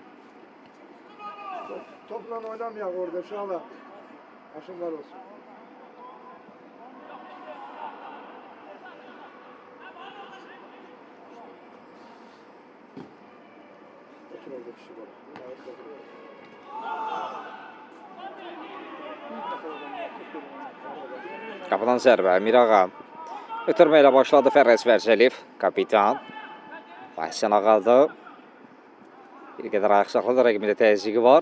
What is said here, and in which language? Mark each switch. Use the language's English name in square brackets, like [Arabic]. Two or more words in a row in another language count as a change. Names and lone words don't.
[Turkish] Topla oynamayak orada şu anda. Aşımlar olsun. Otur orada kişi var. [Azerbaijani] Qapıdan zərbə Mirağa. Ötürmə ilə başladı Fərəz Vərzəliyev, kapitan. Həsən Ağadı. Bir qədər ayaq saxladı, rəqibində təzyiqi var.